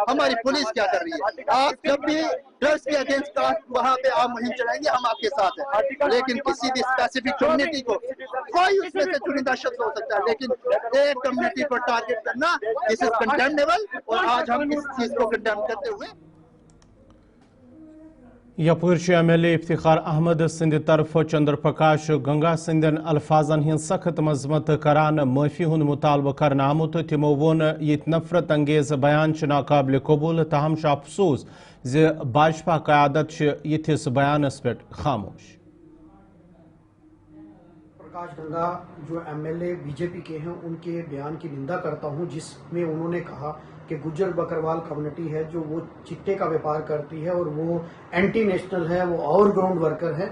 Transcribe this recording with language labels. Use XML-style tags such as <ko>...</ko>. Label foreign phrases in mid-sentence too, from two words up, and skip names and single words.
<hi>हमारी पुलिस क्या कर रही है? आप जब भी ड्रग्स के अगेंस्ट वहाँ पे आप मुहिम चलाएंगे, हम आपके साथ हैं, लेकिन किसी भी</hi> <en>specific community</en> <hi>को कोई उसमें से चुनिंदा शख्स हो सकता है, लेकिन एक कम्युनिटी को टारगेट करना</hi> <en>this is condemnable,</en> <hi>और आज हम इस चीज को कंडेम करते हुए</hi> <ks>यपुर एमएलए इफ्तिखार अहमद सिंध तरफ चंद्र प्रकाश गंगा सिंधन अल्फाजन हिंद सख्त मजम्मत करान माफी हुंद मुतालबा करना आमुत। तिमो वोन ये नफरत अंगेज बयान नाकाबिल कबूल, तहम अफसोस ज भाजपा क़यादत यथिस बयानस पे खामोश।</ks> <hi>प्रकाश गंगा जो एमएलए बीजेपी के हैं, उनके बयान की निंदा करता हूं, जिसमें उन्होंने कहा कि गुज्जर बकरवाल कम्युनिटी है जो वो चिट्टे का व्यापार करती है और वो</hi> <en>anti national</en> <hi>है, वो</hi> <en>overground worker</en> <hi>है।</hi>